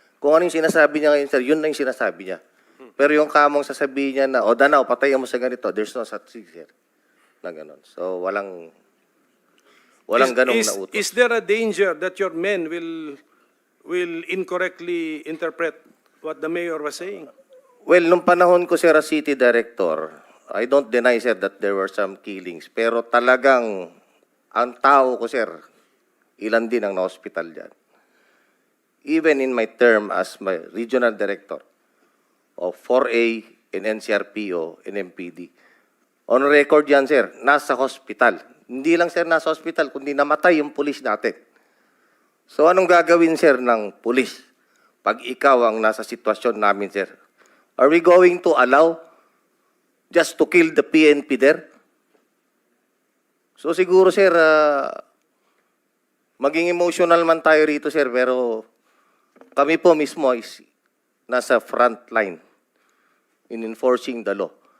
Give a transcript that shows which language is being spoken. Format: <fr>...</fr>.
<tl>Kung ano yung sinasabi niya ngayon, sir, yun na yung sinasabi niya. Pero yung kamong sasabihin niya na, Danao, patayin mo sa ganito,</tl> <en>there's no such thing,</en> <tl>sir. Na gano'n. So walang ganong nautos.</tl> <en>Is there a danger that your men will incorrectly interpret what the mayor was saying? Well,</en> <tl>nung panahon ko,</tl> <en>sir, as city director, I don't deny, sir, that there were some killings.</en> <tl>Pero talagang, ang tao ko, sir, ilan din ang na-hospital dyan.</tl> <en>Even in my term as my regional director of 4A in NCRPO and MPD, On record</en> <tl>yan, sir. Nasa hospital. Hindi lang, sir, nasa hospital, kundi namatay yung pulis natin. So, anong gagawin, sir, ng pulis pag ikaw ang nasa sitwasyon namin, sir?</tl> <en>Are we going to allow just to kill the PNP there?</en> <tl>So, siguro, sir, maging emotional man tayo rito, sir, pero kami po mismo is nasa front line</tl> <en>in enforcing the law.</en>